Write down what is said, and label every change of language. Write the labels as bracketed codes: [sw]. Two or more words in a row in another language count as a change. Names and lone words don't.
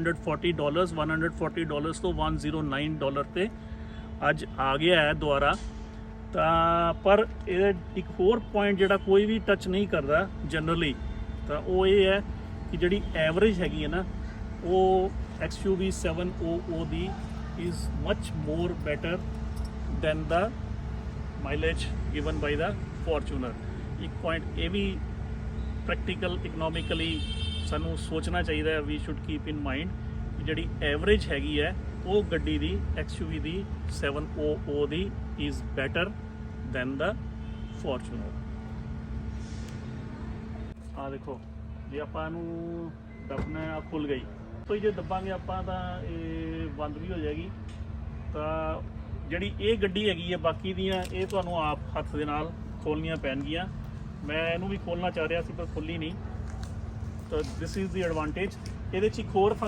[pa] $140 ਤੋਂ $109 ਤੇ ਅੱਜ ਆ ਗਿਆ ਹੈ ਦੁਬਾਰਾ ਤਾਂ ਪਰ ਇਹ ਇੱਕ ਹੋਰ ਪੁਆਇੰਟ ਜਿਹੜਾ ਕੋਈ ਵੀ ਟੱਚ ਨਹੀਂ ਕਰਦਾ ਜਨਰਲੀ ਤਾਂ ਉਹ ਇਹ ਹੈ ਕਿ ਜਿਹੜੀ ਐਵਰੇਜ ਹੈਗੀ ਹੈ ਨਾ ਉਹ XUV 700 ਦੀ [en] is much more better than the mileage given by the Fortuner [pa] ਇੱਕ ਪੁਆਇੰਟ ਇਹ ਵੀ [en] practical economically [pa] ਸਾਨੂੰ ਸੋਚਣਾ ਚਾਹੀਦਾ ਹੈ [en] we should keep in mind [pa] ਕਿ ਜਿਹੜੀ ਐਵਰੇਜ ਹੈਗੀ ਹੈ ਉਹ ਗੱਡੀ ਦੀ XUV ਦੀ 700 ਦੀ [en] is better than the Fortuner [pa] ਆ ਦੇਖੋ ਜੇ ਆਪਾਂ ਇਹਨੂੰ ਦੱਬਣਾ ਆ ਖੁੱਲ ਗਈ ਤਾਂ ਜੇ ਦਬਾਂਗੇ ਆਪਾਂ ਤਾਂ ਇਹ ਬੰਦ ਵੀ ਹੋ ਜਾਏਗੀ ਤਾਂ ਜਿਹੜੀ ਇਹ ਗੱਡੀ ਹੈਗੀ ਹੈ ਬਾਕੀ ਦੀਆਂ ਇਹ ਤੁਹਾਨੂੰ ਆਪ ਹੱਥ ਦੇ ਨਾਲ ਖੋਲਣੀਆਂ ਪੈਣਗੀਆਂ ਮੈਂ ਇਹਨੂੰ ਵੀ ਖੋਲਣਾ ਚਾਹ ਰਿਹਾ ਸੀ ਪਰ ਖੁੱਲੀ ਨਹੀਂ ਤਾਂ [en] this is the advantage [pa] ਇਹਦੇ 'ਚ ਇੱਕ ਹੋਰ